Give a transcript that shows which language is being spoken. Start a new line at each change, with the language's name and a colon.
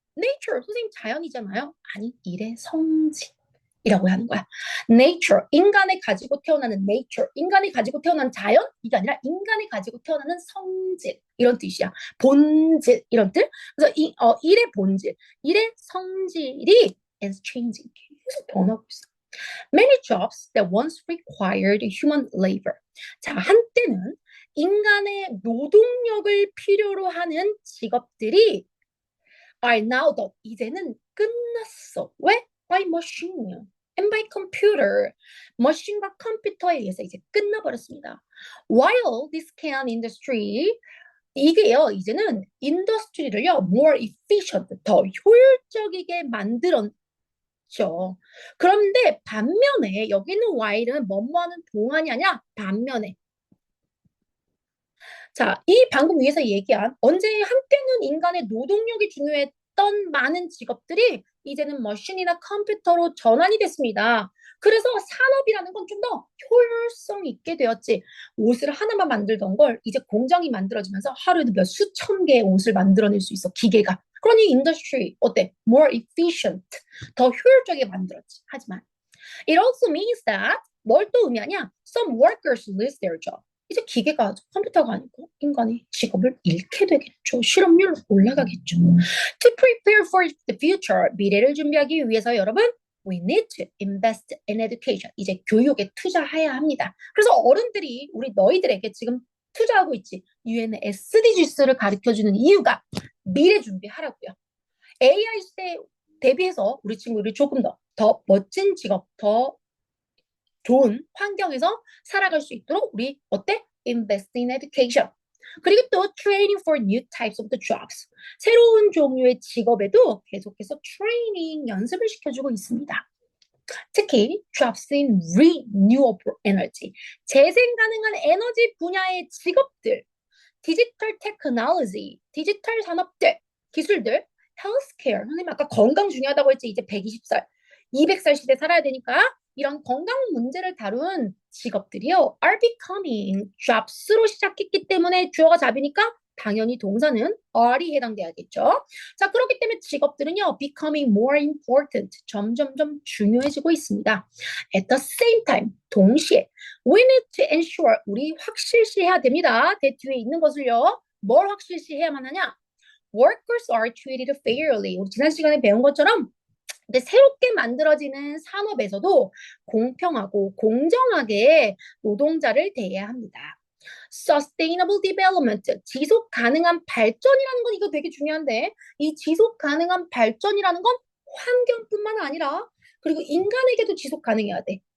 Korean: nature, 선생님 자연이잖아요. 아니, 일의 성질. 이라고 하는 거야. nature, 인간이 가지고 태어나는 nature, 인간이 가지고 태어난 자연? 이게 아니라 인간이 가지고 태어나는 성질, 이런 뜻이야. 본질, 이런 뜻. 그래서 일의 본질, 일의 성질이
English: is changing.
Korean: 계속 변하고 있어.
English: Many jobs that once required human labor.
Korean: 자, 한때는 인간의 노동력을 필요로 하는 직업들이
English: are now done.
Korean: 이제는 끝났어. 왜?
English: By machine and by computer.
Korean: 머신과 컴퓨터에 의해서 이제 끝나버렸습니다.
English: While this can industry,
Korean: 이게요, 이제는 인더스트리를요,
English: more efficient,
Korean: 더 효율적이게 만들었죠. 그런데 반면에 여기는 while은 뭐뭐하는 동안이 아니라 반면에. 자, 이 방금 위에서 얘기한 언제 한때는 인간의 노동력이 중요했던 많은 직업들이 이제는 머신이나 컴퓨터로 전환이 됐습니다. 그래서 산업이라는 건 좀 더 효율성 있게 되었지. 옷을 하나만 만들던 걸 이제 공장이 만들어지면서 하루에도 몇 수천 개의 옷을 만들어낼 수 있어, 기계가. 그러니 인더스트리 어때?
English: More efficient.
Korean: 더 효율적이게 만들었지. 하지만
English: it also means that
Korean: 뭘 또 의미하냐?
English: Some workers lose their job.
Korean: 이제 기계가 컴퓨터가 아니고 인간이 직업을 잃게 되겠죠. 실업률 올라가겠죠.
English: To prepare for the future,
Korean: 미래를 준비하기 위해서 여러분,
English: we need to invest in education.
Korean: 이제 교육에 투자해야 합니다. 그래서 어른들이 우리 너희들에게 지금 투자하고 있지. 유엔의 SDGs를 가르쳐주는 이유가 미래 준비하라고요. AI 시대에 대비해서 우리 친구들이 조금 더 멋진 직업, 더 좋은 환경에서 살아갈 수 있도록 우리 어때?
English: Invest in education.
Korean: 그리고 또
English: training for new types of the jobs.
Korean: 새로운 종류의 직업에도 계속해서 트레이닝 연습을 시켜주고 있습니다. 특히
English: jobs in renewable energy.
Korean: 재생 가능한 에너지 분야의 직업들, 디지털 테크놀로지, 디지털 산업들, 기술들, 헬스케어. 선생님 아까 건강 중요하다고 했지. 이제 120살, 200살 시대 살아야 되니까 이런 건강 문제를 다룬 직업들이요.
English: are becoming
Korean: jobs로 시작했기 때문에 주어가 잡이니까 당연히 동사는 are이 해당돼야겠죠. 자, 그렇기 때문에 직업들은요,
English: becoming more important,
Korean: 점점점 중요해지고 있습니다.
English: At the same time,
Korean: 동시에
English: we need to ensure,
Korean: 우리 확실시해야 됩니다. 대 뒤에 있는 것을요, 뭘 확실시해야만 하냐?
English: Workers are treated fairly.
Korean: 우리 지난 시간에 배운 것처럼 근데 새롭게 만들어지는 산업에서도 공평하고 공정하게 노동자를 대해야 합니다.
English: Sustainable development,
Korean: 지속 가능한 발전이라는 건 이거 되게 중요한데 이 지속 가능한 발전이라는 건 환경뿐만 아니라 그리고 인간에게도 지속 가능해야 돼.